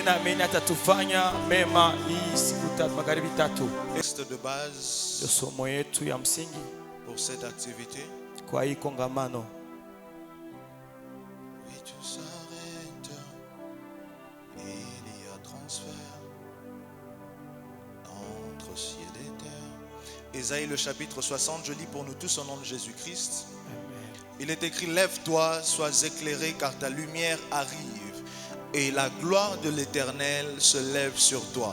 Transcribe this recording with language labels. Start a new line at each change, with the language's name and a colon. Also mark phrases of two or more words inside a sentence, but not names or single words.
Swahili: naamini atatufanya mema hii siku tatu magharibi tatu.
French: Texte de base
Swahili: Somo yetu ya msingi
French: pour cette activité.
Swahili: kwa hii kongamano.
French: Oui, tout s'arrête. Il y a transfert entre ciel et terre. Ésaïe le chapitre 60, je lis pour nous tous au nom de Jésus-Christ. Il est écrit: lève-toi, sois éclairé, car ta lumière arrive, et la gloire de l'Éternel se lève sur toi.